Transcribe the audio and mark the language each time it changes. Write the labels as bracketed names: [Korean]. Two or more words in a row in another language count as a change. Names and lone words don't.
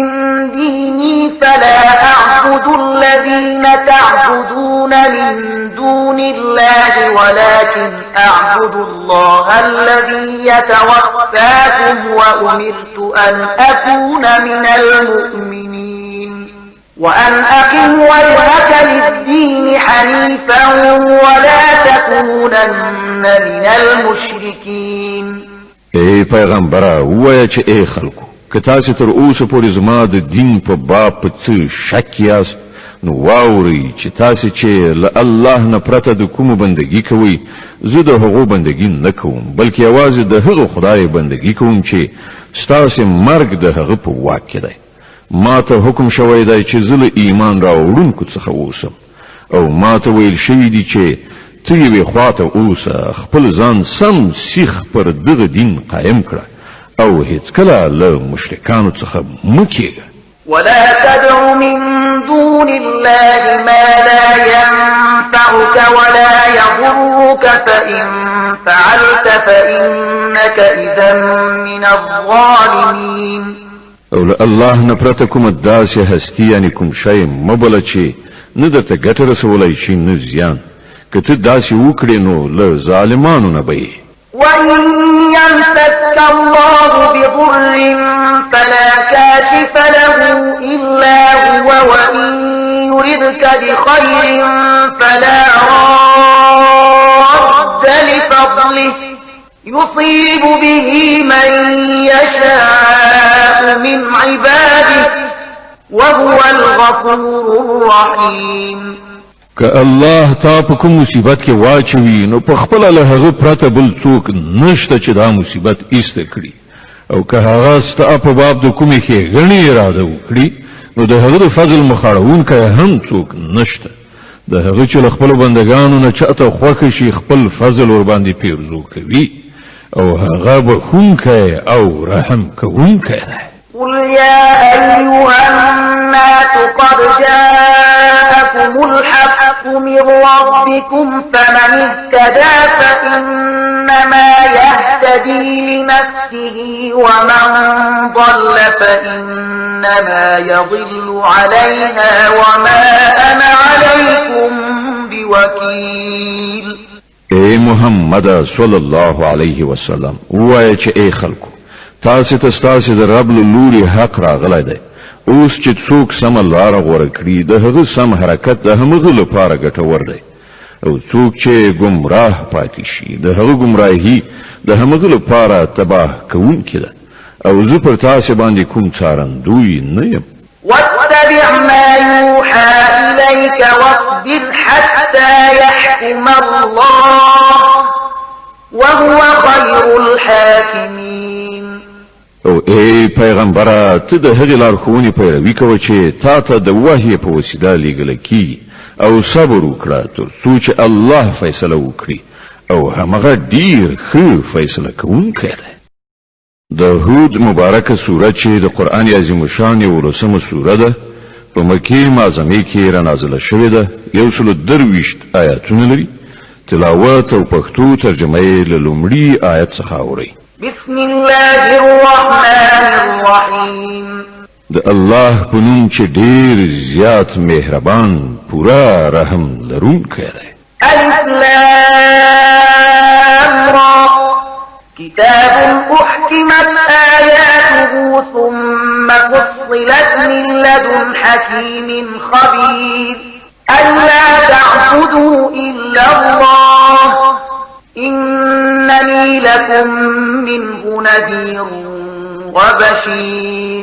[Arabic] ديني فلا أعبد الذين تعبدون من دون الله ولكن أعبد الله الذي يتوفاكم وأمرت أن أكون من المؤمنين وأن أقم وجهك للدين حنيفا ولا تكونن من المشركين. [Pashto] ای پیغمبره ووایه چې ای خلکو که تاسو تر اوسه پورې زما د دین په باب په څه شک یاست نو واورئ چې تاسو چې له الله نه پرته د کومو بندګي کوئ زه د هغو بندګي نه کوم بلکې یوازې د هغه خدای بندګي کوم چې ستاسو مرګ د هغه په واک کې دی. ما ته حکم شوی دی چې زه له ایمان راوړونکو څخه اوسم او ما ته ویل شوي دي چې ته یوې خواته اوسه خپل ځان سم سیخ پر دغه دین قایم کړه او هیڅکله له مشرکانو څخه مه کېږه. [Arabic] ولا تدع من دون الله ما لا ينفعك ولا يضرك فإن فعلت فإنك إذا من الظالمين. [Pashto] او له الله نه پرته کومه داسې هستی یعنی کوم شی مه بله چې نه درته ګټه رسولی شي نه زیان. که ته داسې وکړې نو له ظالمانو نه به یې. [Arabic] وإن يمسك الله بضر فلا كاشف له إلا هو وإن يردك بخير فلا راد لفضله يصيب به من يشاء من عباده وهو الغفور الرحيم. [Pashto] که الله تا په کوم مصیبت کې واچوي نو په خپل له هغه پرته بل څوک نشته چې دا مصیبت ایسته کړي او که هغه ستا په باب د کومې ښېګڼې اراده وکړي نو د هغه د فضل مخاړونکی هم څوک نشته. د هغه چې له خپلو بندګانو نه چاته خوښه شي خپل فضل ورباندې پیرزو کوي او هغه بخښونکی او رحم کوونکی دی. [Arabic] قل يا أيها الناس قد جاءكم الحق من ربكم فمن اهتدى فإنما يهتدي لنفسه ومن ضل فإنما يضل عليها وما أنا عليكم بوكيل. [Pashto] اے محمد [Arabic] صلی الله علیه وسلم [Pashto] وایه چې ای خلکو تاسو ته ستاسو د رب له لوري حق راغلی دی. اوس چې څوک سمه لاره غوره کړي د هغه سم حرکت د همغه لپاره ګټور دی او څوک چې ګمراه پاتې شي د هغه ګمراهي د همغه لپاره تباه کوونکی ده او زه پر تاسو باندې کوم څارندوی نه یم. [Arabic] واتبع ما يوحى إليك واصبر حتى يحكم الله وهو خير الحاكمين. [Pashto] او ای پیغمبره ته د هغې لارښوونې پیروي کوه چې تا ته د وحی په وسیله لیږله کیږي او صبر وکړه تر څو چې الله فیصله وکړي او همغه ډیر ښه فیصله کوونکی دی. د هود مبارکه سوره چې د قرآن عظیم الشان یو لسمه سوره ده په مکې معظمې کې رانازله شوې ده 123 آیاتونه لري. تلاوت او پښتو ترجمه یې له لومړي آیت څخه اورئ. [Arabic] بسم الله الرحمن الرحيم. [Pashto] د الله په نوم چې ډیر زیات مهربان پورا رحم لرونکی دی. [Arabic] ألف لام را كتاب أحكمت آياته ثم فصلت من لدن حكيم خبير ألا تعبدوا إلا الله إنني لكم منه نذير وبشير.